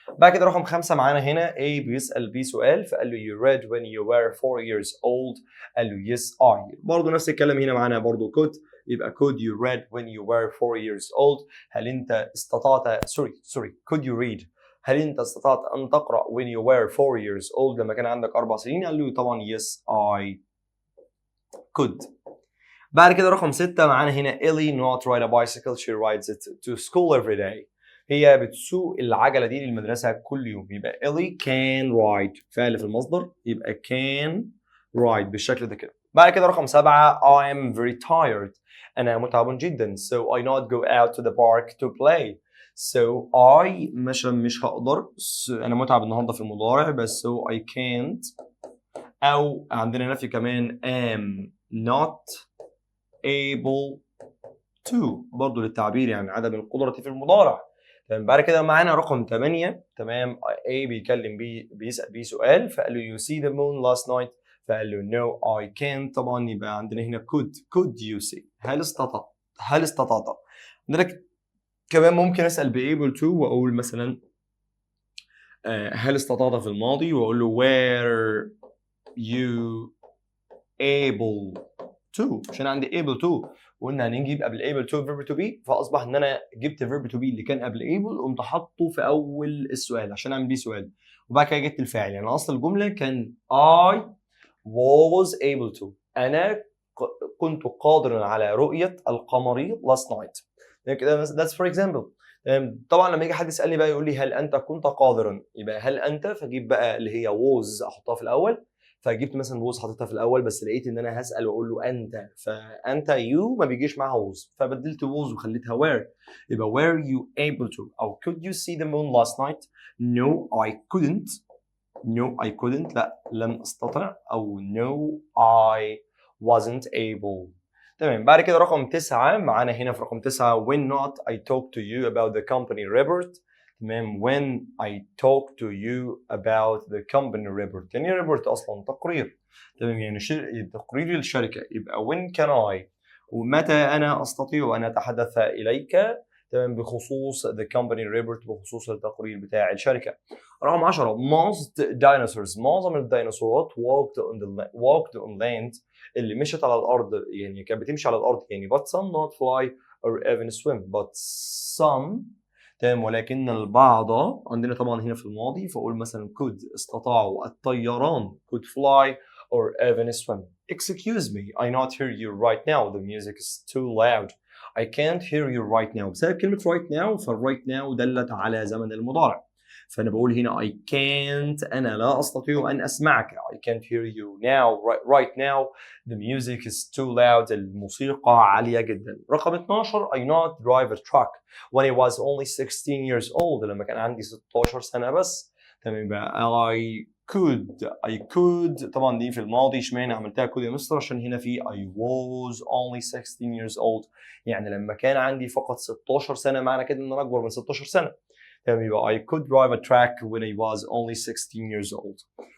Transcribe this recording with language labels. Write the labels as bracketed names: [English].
[Arabic] بعد كده رقم 5 معانا هنا A بيسأل B سؤال فقال له [English] you read when you were 4 years old، [Arabic] قال له [English] yes I، [Arabic] برضو نفس الكلام هنا معانا برضو could، يبقى [English] could you read when you were 4 years old، [Arabic] هل انت استطعت [English] could you read، [Arabic] هل انت استطعت ان تقرأ [English] when you were 4 years old [Arabic] لما كان عندك 4 سنين؟ قال له طبعا [English] yes I could. [Arabic] بعد كده رقم 6 معانا هنا [English] Ellie not ride a bicycle she rides it to school every day. [Arabic] هي بتسوق العجلة دي للمدرسة كل يوم. يبقى Ellie [English] can ride [Arabic] فعل في المصدر، يبقى can ride بالشكل ده كده. بعد كده رقم 7 [English] I am very tired. [Arabic] أنا متعب جدا [English] so I not go out to the park to play. So I [Arabic] مش هقدر أنا متعب النهاردة في المضارع بس [English] so I can't، [Arabic] أو عندنا نفي كمان [English] am not able to [Arabic] برضه للتعبير يعني عدم القدرة في المضارع. تمام. بعد كده معانا رقم 8. تمام. [English] A [Arabic] بيكلم بيسأل بيه سؤال فقال له [English] you see the moon last night [Arabic] فقال له [English] no I can't. [Arabic] طبعا يبقى عندنا هنا [English] could you see [Arabic] هل استطعت. عندنا كمان ممكن أسأل ب able to وأقول مثلا هل استطعت في الماضي وأقول له [English] were you able to [Arabic] عشان عندي able to وقلنا هنجيب قبل able to [English] verb to be [Arabic] فاصبح ان انا جبت verb to be اللي كان قبل able قمت حاطه في اول السؤال عشان اعمل بيه سؤال وبعد كده جبت الفاعل. يعني اصل الجمله كان [English] I was able to [Arabic] انا كنت قادرا على رؤيه القمر [English] last night. كده that's for example. [Arabic] طبعا لما يجي حد يسالني بقى يقول لي هل انت كنت قادرا يبقى هل انت فاجيب بقى اللي هي was احطها في الاول فجبت مثلا ووز حطيتها في الاول بس لقيت ان انا هسال واقول له انت فانت يو ما بيجيش معاها ووز فبدلت ووز وخليتها where. [English] يبقى were you able to او could you see the moon last night. No I couldn't [Arabic] لا لم استطع [English] او no I wasn't able. [Arabic] تمام. بعد كده رقم 9 [English] معانا هنا في رقم 9 when not I talk to you about the company report. [Arabic] تمام. [English] when I talk to you about the company report. [Arabic] يعني report أصلا تقرير. تمام. يعني تقرير للشركة. يبقى [English] when can I [Arabic] ومتى أنا أستطيع أن أتحدث إليك تمام بخصوص [English] the company report [Arabic] بخصوص التقرير بتاع الشركة. رقم 10 [English] most dinosaurs [Arabic] معظم الديناصورات [English] walked on land [Arabic] اللي مشت على الأرض يعني كانت بتمشي على الأرض يعني [English] but some not fly or even swim but some. [Arabic] تمام. ولكن البعض عندنا طبعا هنا في الماضي فأقول مثلا could استطاعوا الطيران [English] could fly or even swim. Excuse me I not hear you right now the music is too loud. I can't hear you right now. [Arabic] بسبب كلمة right now فالright now دلت على زمن المضارع فأنا بقول هنا [English] I can't [Arabic] أنا لا أستطيع أن أسمعك. [English] I can't hear you now right now the music is too loud [Arabic] الموسيقى عالية جدا. [English] رقم 12 I not drive a truck when I was only 16 years old [Arabic] لما كان عندي 16 سنة بس. تمام. يبقى [English] I could [Arabic] طبعا دي في الماضي اشمعنى عملتها كود يا مستر عشان هنا في [English] I was only 16 years old [Arabic] يعني لما كان عندي فقط 16 سنة معنى كده ان انا اكبر من 16 سنة. تمام. [English] يبقى I could drive a truck when I was only 16 years old.